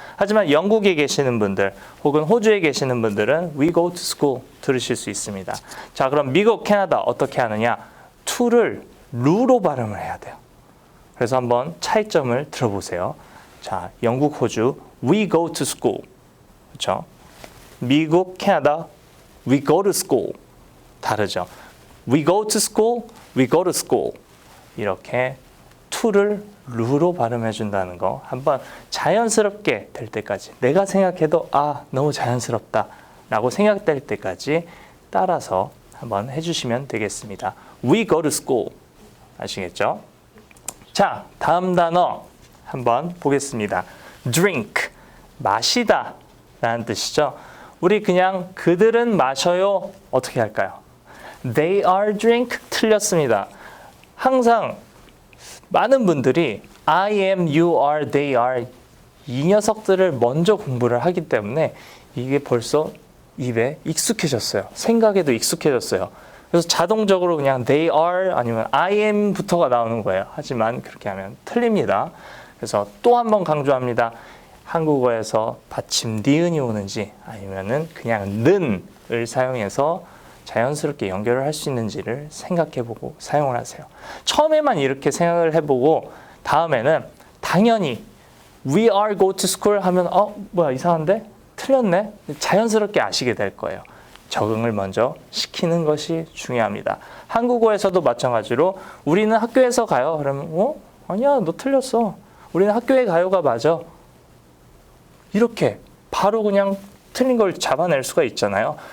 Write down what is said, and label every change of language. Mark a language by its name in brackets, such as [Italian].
[Korean] 하지만 영국에 계시는 분들 혹은 호주에 계시는 분들은 [English] we go to school [Korean] 들으실 수 있습니다. 자, 그럼 미국, 캐나다 어떻게 하느냐? to를 루로 발음을 해야 돼요. 그래서 한번 차이점을 들어보세요. 자, 영국, 호주 [English] we go to school [Korean] 그렇죠? [English] 미국, 캐나다 we go to school 다르죠. we go to school, we go to school [Korean] 이렇게 to를 루로 발음해 준다는 거 한번 자연스럽게 될 때까지 내가 생각해도 너무 자연스럽다 라고 생각될 때까지 따라서 한번 해주시면 되겠습니다. [English] we go to school 아시겠죠? [Korean] 자, 다음 단어 한번 보겠습니다. drink, 마시다 라는 뜻이죠. 우리 그냥 그들은 마셔요 어떻게 할까요? [English] They are drink 틀렸습니다. [Korean] 항상 많은 분들이 I am, you are, they are 이 녀석들을 먼저 공부를 하기 때문에 이게 벌써 입에 익숙해졌어요. 생각에도 익숙해졌어요. 그래서 자동적으로 그냥 they are 아니면 I am부터가 나오는 거예요. 하지만 그렇게 하면 틀립니다. 그래서 또 한 번 강조합니다. 한국어에서 받침 니은이 오는지 아니면은 그냥 는을 사용해서 자연스럽게 연결을 할 수 있는지를 생각해보고 사용을 하세요. 처음에만 이렇게 생각을 해보고 다음에는 당연히 [English] We are go to school 하면 뭐야 이상한데? [Korean] 틀렸네? 자연스럽게 아시게 될 거예요. 적응을 먼저 시키는 것이 중요합니다. 한국어에서도 마찬가지로 우리는 학교에서 가요. 그러면 아니야 너 틀렸어. 우리는 학교에 가요가 맞아. 이렇게 바로 그냥 틀린 걸 잡아낼 수가 있잖아요.